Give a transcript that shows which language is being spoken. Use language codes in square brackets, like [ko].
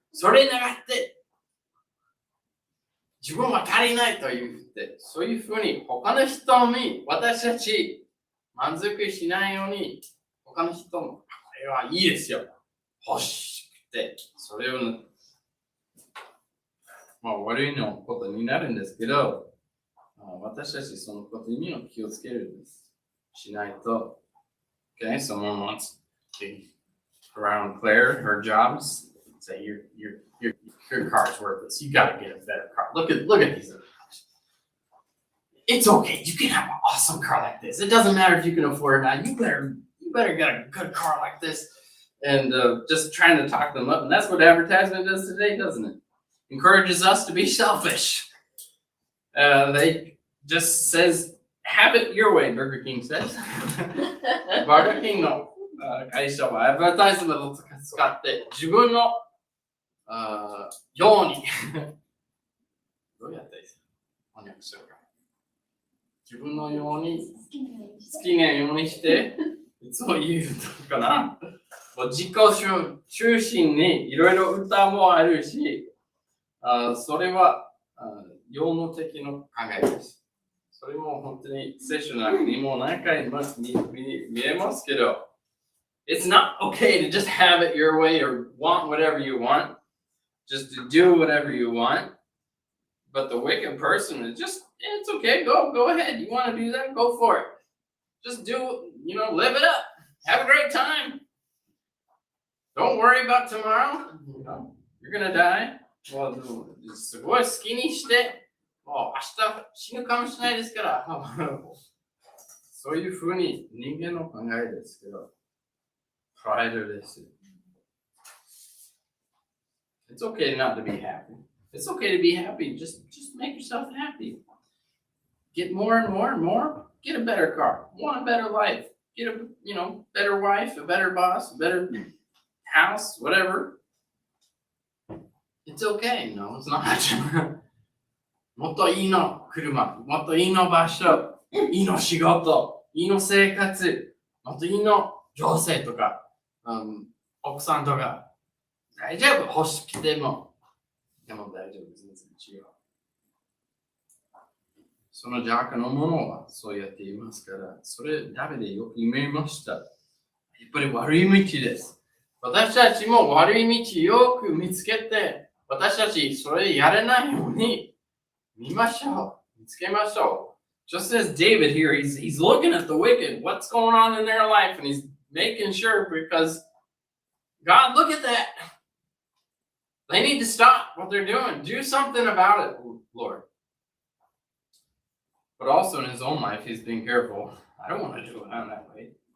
[ja] それ願って、自分は足りないと言って、そういうふうに他の人に私たち満足しないように、他の人もこれはいいですよ。欲しくて、それを、悪いのことになるんですけど、私たちそのことにも気をつけるんです。しないと、 [en] okay, someone wants to around Claire, her jobs, say your car's worthless. You gotta get a better car. Look at these other cars. It's okay. You can have an awesome car like this. It doesn't matter if you can afford it or not. You better get a good car like this. And just trying to talk them up. And that's what advertisement does today, doesn't it? Encourages us to be selfish. They just says, have it your way, Burger King says. [ja] Burger King の会社はアドバタイズメントを使って自分のようにどうやって翻訳しようか。自分のように好きなようにしていつも言うのかな。自己中心にいろいろ歌もあるし、それは世の敵の考えです。それも本当に聖書の中にも何回も見えますけど、 [en] It's not okay to just have it your way or want whatever you want, just to do whatever you want. But the wicked person is just, it's okay, go ahead. You want to do that? Go for it. Just do, live it up. Have a great time. Don't worry about tomorrow. You're gonna die. [ja] すごい好きにして、もう明日死ぬかもしれないですから、そういうふうに人間の考えですけど、プライドです。 [en] It's okay not to be happy. It's okay to be happy. Just make yourself happy. Get more and more and more. Get a better car. Want a better life. Get a better wife, a better boss, a better house, whatever. It's okay. No, it's not. [ja] もっといいの車、もっといいの場所、いいの仕事、いいの生活、もっといいの女性とか、奥さんとか、大丈夫、欲しくても。でも大丈夫です。違う。その邪悪のものはそうやって言いますから、それダメでよく言いました。やっぱり悪い道です。私たちも悪い道よく見つけて、私たちそれやれないように見ましょう。見つけましょう。 [en] Just as David here, he's looking at the wicked, what's going on in their life, and he's making sure because God, look at that. They need to stop what they're doing. Do something about it, Lord. But also in his own life, he's being careful. I don't want to do it that way.